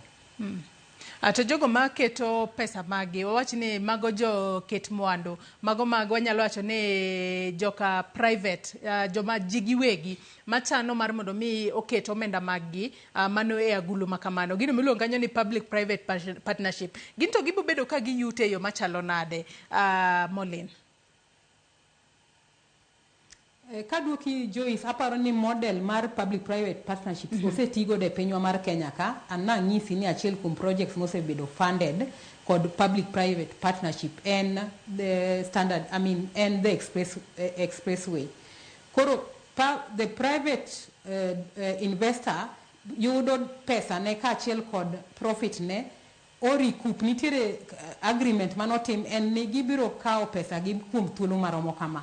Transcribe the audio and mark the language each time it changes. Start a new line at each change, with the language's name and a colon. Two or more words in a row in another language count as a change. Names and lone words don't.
Luo (Kenya and Tanzania): To jogo ma keto pesa magi wawach ni mago jo ket mwandu mago wanyalo wacho ni joka private joma jigiwegi machano mar mondo mi oketo omenda magi mano e agulu makamano gino miluongo kanyo ni
English: public private partnership
Luo (Kenya and Tanzania): ginto gibo bedo ka giyute yo machalo nade Mollen. Kaduoki Joyce aparo ni model mar
English: public private partnerships
Luo (Kenya and Tanzania): osetigo de pinywa mar Kenya ka anna ng'isi ni achiel kuom projects mosebedo funded kod
English: public private partnership and the standard and the expressway.
Luo (Kenya and Tanzania): Koro
English: the private investor
Luo (Kenya and Tanzania): yudo pesa ne ka achiel kod profit ne o recoup nitiere agreement manotim en ni gibiro kao pesa gi kuom thuolo maromo kama.